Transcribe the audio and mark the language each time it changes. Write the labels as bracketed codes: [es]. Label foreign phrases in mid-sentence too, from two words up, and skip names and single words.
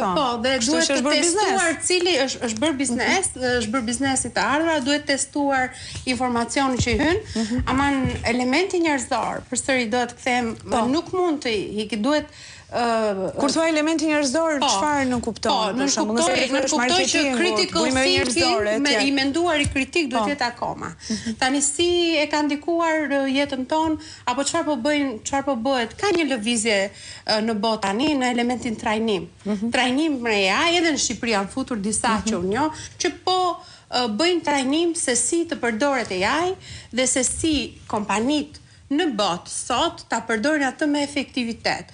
[sq] po, dhe duhet të testuar cili është bërë biznes, është bërë biznesi të ardhura, duhet testuar informacionin që hyn, ama elementi njerëzor, përsëri do të them, nuk mund të duhet kur thua elementi njerëzor, çfarë nuk kupton? Nuk kuptoj që [en] critical thinking [sq] i menduari kritik duhet jetë akoma. Tani si e ka ndikuar jetën tonë, apo çfarë po bëhet? Ka një lëvizje në botë tani në elementin trajnim. Trajnim me AI, edhe në Shqipëri janë futur disa që unë njoh, që po bëjnë trajnim se si të përdoret AI dhe se si kompanitë në botë sot ta përdorin atë me efektivitet.